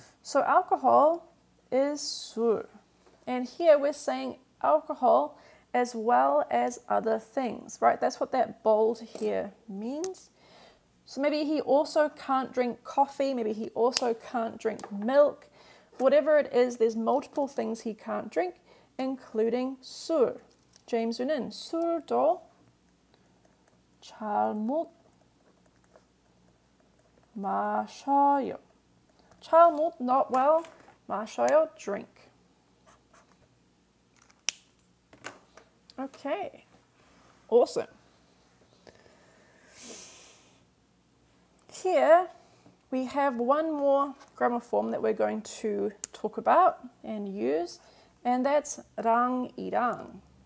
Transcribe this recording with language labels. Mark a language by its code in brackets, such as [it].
[en] So alcohol is 술. And here we're saying alcohol as well as other things, right? That's what that bold here means. So maybe he also can't drink coffee, maybe he also can't drink milk. Whatever it is, there's multiple things he can't drink, including 술. [ko] James는 술도 잘 못 마셔요. [en] 잘 못, not well, 마셔요, drink. Okay, awesome. Here we have one more grammar form that we're going to talk about and use, and that's 랑이랑.